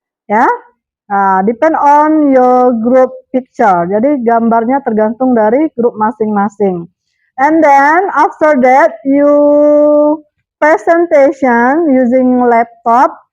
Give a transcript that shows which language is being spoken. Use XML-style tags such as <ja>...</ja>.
<en>Ya, depend on your group picture.</en> <id>Jadi gambarnya tergantung dari grup masing-masing.</id> <en>And then after that you presentation using laptop.</en>